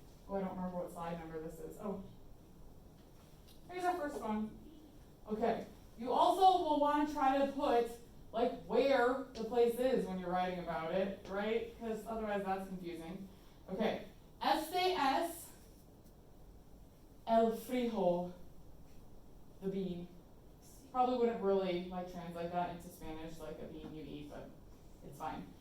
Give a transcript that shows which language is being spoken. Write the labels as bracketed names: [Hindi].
[English] Oh, I don't remember what slide number this is. Oh. Here's our first one. Okay. You also will want to try to put like where the place is when you're writing about it, right? Because otherwise that's confusing. Okay. [Spanish] Este es el frijol, [English] the bean. Probably wouldn't really translate that into Spanish like a bean you eat, but it's fine.